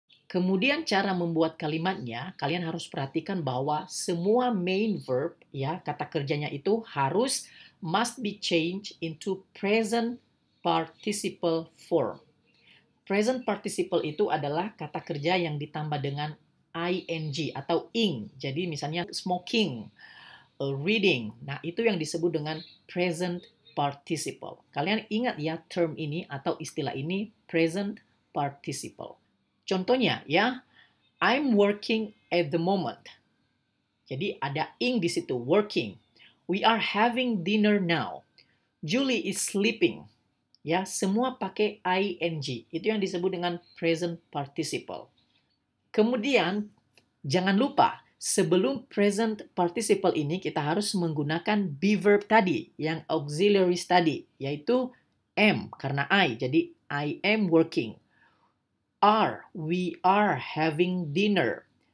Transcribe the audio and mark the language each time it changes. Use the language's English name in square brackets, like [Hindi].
[Indonesian] Kemudian cara membuat kalimatnya, kalian harus perhatikan bahwa semua main verb, ya, kata kerjanya itu [English] must be changed into present participle form. [Indonesian] Present participle itu adalah kata kerja yang ditambah dengan ing atau ing. Jadi misalnya smoking, reading. Nah, itu yang disebut dengan present participle. Kalian ingat ya term ini atau istilah ini, present participle. Contohnya ya, [English] I'm working at the moment. [Indonesian] Jadi ada ing di situ, [English] working. We are having dinner now. Julie is sleeping. [Indonesian] Ya, semua pakai ing. Itu yang disebut dengan present participle. Kemudian jangan lupa, sebelum present participle ini kita harus menggunakan be verb tadi, yang auxiliaries tadi, yaitu am karena I. Jadi [English] I am working. Are, we are having dinner.